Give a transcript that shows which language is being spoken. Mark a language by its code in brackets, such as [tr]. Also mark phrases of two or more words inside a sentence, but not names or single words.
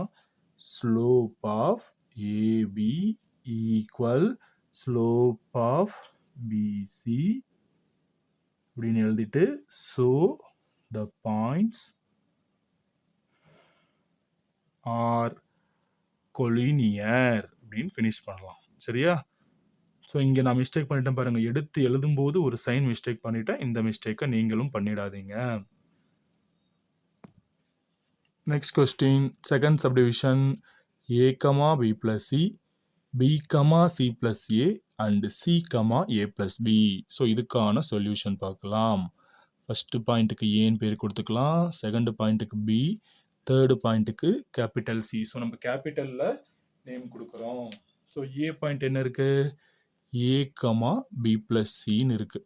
[en] slope of AB equal slope of BC [ta] அப்படின்னு எழுதிட்டு [en] so the points are collinear [ta] அப்படின்னு ஃபினிஷ் பண்ணலாம். சரியா? ஸோ இங்கே நான் மிஸ்டேக் பண்ணிட்டேன் பாருங்க. எடுத்து எழுதும்போது ஒரு [en] sign mistake [ta] பண்ணிட்டேன். இந்த மிஸ்டேக்கை நீங்களும் பண்ணிடாதீங்க. [en] next question, second subdivision a, b plus c, b, c plus a and c, a plus b. [ta] ஸோ இதுக்கான சொல்யூஷன் பார்க்கலாம். [en] first pointக்கு [ta] ஏன்னு பேர் கொடுத்துக்கலாம், [en] second pointக்கு [ta] பி, [en] third pointக்கு capital C. [ta] ஸோ நம்ம கேபிட்டலில் நேம் கொடுக்குறோம். [en] so A point [ta] என்ன இருக்கு? [en] a, b plus c [ta] ன்னு இருக்கு.